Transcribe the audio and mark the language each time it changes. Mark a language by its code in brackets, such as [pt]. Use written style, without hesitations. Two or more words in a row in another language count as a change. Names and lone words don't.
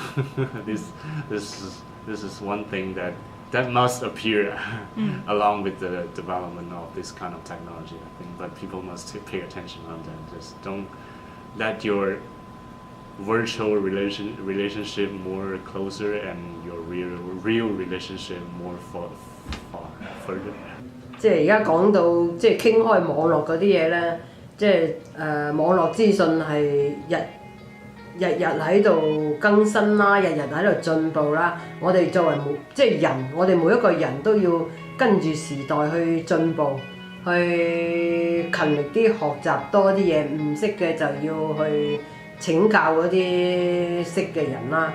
[en] So this is one thing that must appear along with the development of this kind of technology, I think. But people must pay attention on that. Just don't let your virtual relationship more closer and your real relationship more far further. [yue] 即係而家講到即係傾開網絡嗰啲嘢咧，即係網絡資訊係日喺度更新啦，日喺度進步啦。我哋作為人，我哋每一個人都要跟住時代去進步，去勤力啲學習多啲嘢，唔識嘅就要去請教嗰啲識嘅人啦。